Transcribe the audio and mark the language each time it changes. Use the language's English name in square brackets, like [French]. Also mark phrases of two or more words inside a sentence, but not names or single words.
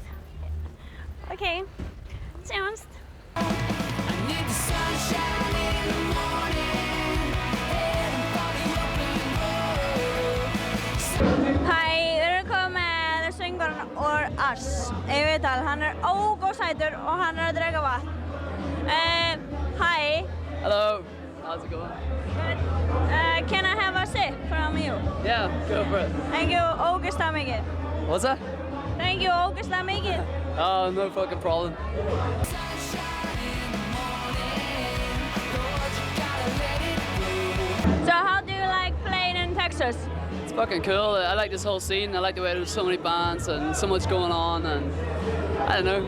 [Icelandic] Ok, sjáumst. Hæ, við erum komið með söngvarann úr Ass í viðtal. Hann er ógóðsætur og hann er að drekka vatn. [English] Hi. Hello. How's it going? Good. Can I have a sip from you? Yeah, go for it. Thank you, [Icelandic] ógeðslega mikið. [English] What's that? Thank you, [Icelandic] ógeðslega mikið. [English] Oh, no fucking problem. So how do you like playing in Texas? It's fucking cool. I like this whole scene. I like the way there's so many bands and so much going on, and I don't know.